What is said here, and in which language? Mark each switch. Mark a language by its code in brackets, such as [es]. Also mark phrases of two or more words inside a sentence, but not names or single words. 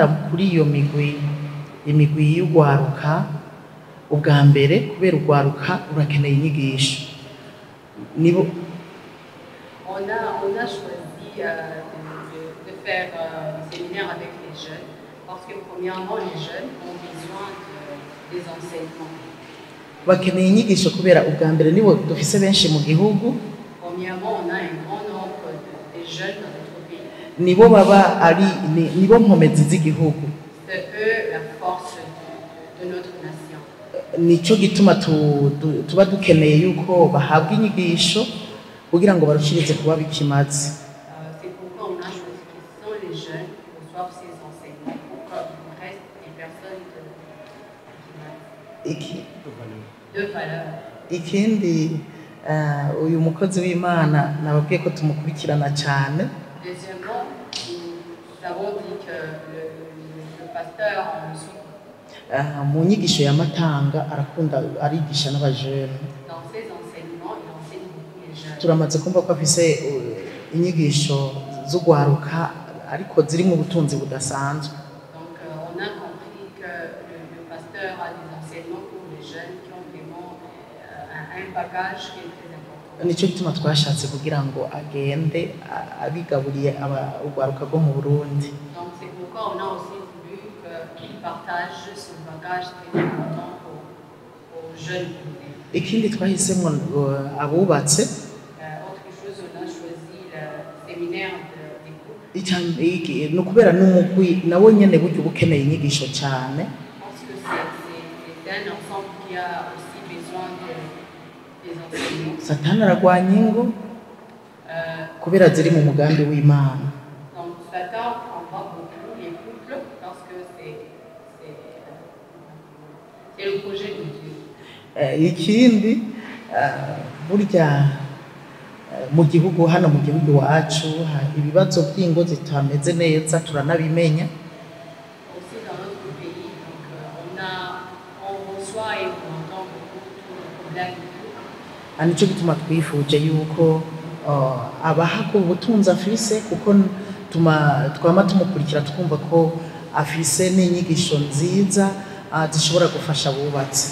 [rn] kuri iyo imigwi y'ugwaruka ubwa mbere kubera ugwaruka urakeneye inyigisho nibo. [fr] On a choisi de faire des séminaires avec les jeunes parce que premièrement les jeunes ont besoin des enseignements. [rn] Bakeneye inyigisho kubera ubwa mbere nibo dufise benshi mu gihugu. [fr] Premièrement, on a un grand nombre de jeunes dans notre pays. [rn] Nibo baba nibo nkomezi z'igihugu. [fr] C'est eux la force de notre nation. [rn] Nico gituma tuba dukeneye yuko bahabwa inyigisho kugira ngo barushirize kuba bikimaze. [fr] C'est pourquoi on a choisi que ce sont les jeunes qui reçoivent ces enseignements pour qu'il reste des personnes de valeur. [rn] Ikindi uyu mukozi w'Imana nababwiye ko tumukurikirana cyane. [fr] Deuxièmement, nous avons dit que le pasteur en suit. [rn] Mu nyigisho ya Matanga arakunda arigisha n'abajene. [fr] Dans ses enseignements, il enseigne beaucoup les jeunes. [rn] Turamaze kumva ko afise inyigisho z'ugwaruka ariko ziri mu butunzi budasanzwe. [fr] Donc on a compris que le pasteur a des enseignements pour les jeunes qui ont vraiment un bagage qui est très important. [rn] Nico gituma twashatse kugira ngo agende abigaburiye ugwaruka rwo mu Burundi. [fr] Donc c'est pourquoi on a aussi voulu qu'il partage ce bagage très important aux jeunes. [rn] Ikindi twahisemo abubatse. [fr] Autre chose, on a choisi le séminaire des couples. [rn] Ni ukubera n'umugwi nawo nyene buryo bukeneye inyigisho cyane. [fr] Parce que c'est un ensemble qui a aussi besoin des enseignements. [rn] Satani aragwanya ingo kubera ziri mu mugambi w'Imana. [fr] Donc Satan prendra beaucoup les couples parce que c'est le projet de Dieu. [rn] Ikindi burya mu gihugu hano mu gihugu wacu ibibazo by'ingo zitameze neza turanabimenya. [fr] Aussi dans notre pays, donc on reçoit et on entend beaucoup de problèmes. [rn] Nicyo gituma twifuje yuko abaha ku butunzi afise kuko twama tumukurikira twumva ko afise n'inyigisho nziza zishobora gufasha abubatsi.